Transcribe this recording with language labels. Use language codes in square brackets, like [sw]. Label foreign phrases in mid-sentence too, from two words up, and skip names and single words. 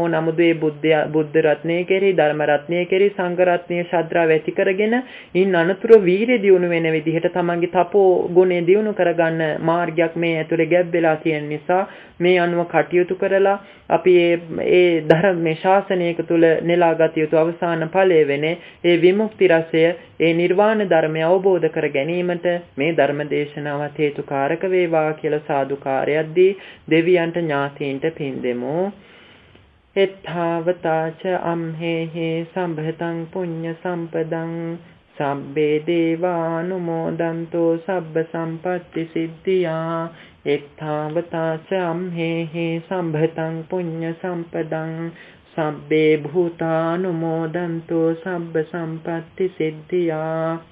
[si] නමුත් මේ බුද්ධ රත්නය කෙරෙහි ධර්ම රත්නය කෙරෙහි සංඝ රත්නය ශ්‍රද්ධාව ඇති කරගෙන ඉන් අනතුරු වීරිය දියුණු වෙන විදිහට තමන්ගේ තපෝ ගුණය දියුණු කරගන්න මාර්ගයක් මේ ඇතුලේ ගැබ් වෙලා තියෙන නිසා මේ අනුව කටයුතු කරලා අපි ඒ ධර්මයේ ශාසනයක තුල නෙලාගත යුතු අවසාන ඵලය වෙන්නේ ඒ විමුක්ති රසය ඒ නිර්වාණ ධර්මය අවබෝධ කර ගැනීමට මේ ධර්ම දේශනාවත් හේතුකාරක වේවා කියලා සාදුකාරයක් දී දෙවියන්ට ඥාතීන්ට පින් දෙමු. [pi] එත්තාවතාච අම්හෙහි සම්භතං පුඤ්ඤ සම්පදං සබ්බේ දේවානුමෝදන්තෝ සබ්බ සම්පත්ති සිද්ධියා. එත්තාවතාච අම්හෙහි සම්භතං පුඤ්ඤ සම්පදං සබ්බේ භූතානුමෝදන්තෝ සබ්බ සම්පත්ති සිද්ධියා.